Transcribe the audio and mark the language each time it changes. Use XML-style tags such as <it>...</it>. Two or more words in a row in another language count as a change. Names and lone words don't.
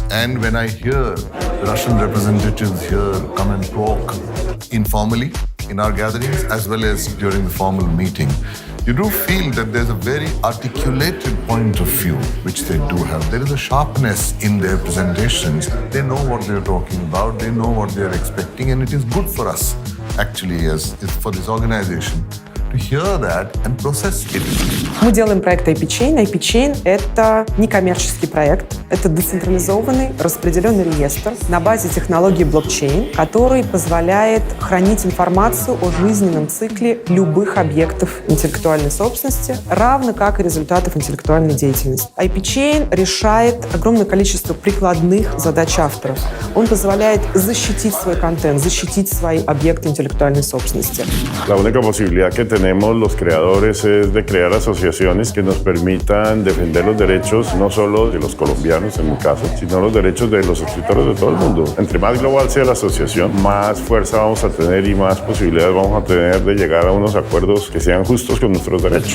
<en>And when I hear Russian representatives here come and talk informally in our gatherings as well as during the formal meeting, you do feel that there's a very articulated point of view which they do have. There is a sharpness in their presentations. They know what they're talking about, they know what they're expecting, and it is good for us, actually, as for this organization, to hear that and process it.</en> <ru>Мы делаем проект iPchain. iPchain — это некоммерческий проект. Это децентрализованный распределенный реестр на базе технологии блокчейн, который позволяет хранить информацию о жизненном цикле любых объектов интеллектуальной собственности, равно как и результатов интеллектуальной деятельности. iPchain решает огромное количество прикладных задач авторов. Он позволяет защитить свой контент, защитить свои объекты интеллектуальной собственности.</ru> <es>La única posibilidad que tenemos los creadores es de crear asociaciones que nos permitan defender los derechos no solo de los colombianos en mi caso, sino los derechos de los escritores de todo el mundo. Entre más global sea la asociación, más fuerza vamos a tener y más posibilidades vamos a tener de llegar a unos acuerdos que sean justos con nuestros derechos.</es>